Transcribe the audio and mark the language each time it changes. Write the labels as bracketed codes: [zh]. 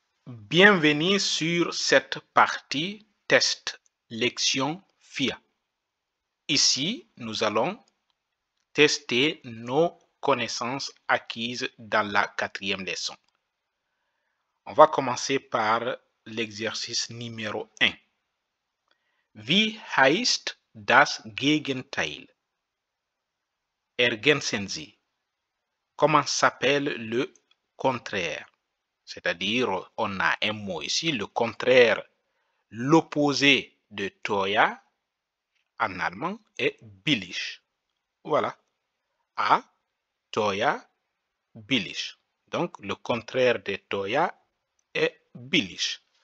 [fr] Bienvenue sur cette partie test lection FIA. Ici, nous allons tester nos connaissances acquises dans la 4e leçon. On va commencer par l'exercice numéro 1. [de] Wie heißt das Gegenteil? Ergänzen Sie. [fr] Comment s'appelle le contraire? C'est-à-dire, on a un mot ici, le contraire, l'opposé de teuer en allemand est billig. Voilà. A, teuer, billig. Donc, le contraire de teuer est billig.